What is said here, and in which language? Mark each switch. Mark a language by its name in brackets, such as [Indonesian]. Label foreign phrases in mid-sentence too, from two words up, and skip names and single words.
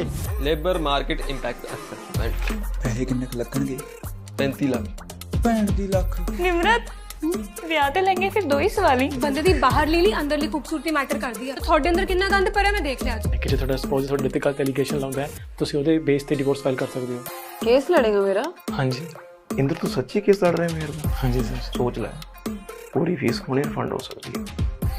[English] labour market impact assessment [Punjabi] ਪੈਸੇ ਕਿੰਨੇ ਲੱਗਣਗੇ? 35 ਲੱਖ। ਭੈਣ ਦੀ ਲੱਖ। ਨਿਮਰਤ ਵਿਆਹ ਤੇ ਲੈਂਗੇ ਫਿਰ ਦੋ ਹੀ ਸਵਾਲ ਹੀ। ਬੰਦੇ ਦੀ ਬਾਹਰਲੀ ਲਈ ਅੰਦਰਲੀ ਖੂਬਸੂਰਤੀ ਮੈਟਰ ਕਰਦੀ ਆ। ਤੁਹਾਡੇ ਅੰਦਰ ਕਿੰਨਾ ਗੰਦ ਭਰਿਆ ਮੈਂ ਦੇਖ ਲਿਆ ਅੱਜ। ਕਿ ਜੇ ਤੁਹਾਡਾ ਸਪੋਜ਼ ਤੁਹਾਡੇ ਤੇ ਗਲਤ ਐਲੀਗੇਸ਼ਨ ਲਾਉਂਦਾ ਹੈ ਤੁਸੀਂ ਉਹਦੇ ਬੇਸ ਤੇ [English] divorce file [Punjabi] ਕਰ ਸਕਦੇ ਹੋ। [Hindi] केस लड़ेगा मेरा? [Punjabi] ਹਾਂਜੀ [Hindi] इंद्र तू सच्ची केस लड़ रहे हैं मेरे को? [Punjabi] ਹਾਂਜੀ ਸਰ। [Hindi] सोच ले, पूरी फीस होने रिफंड हो सकती है।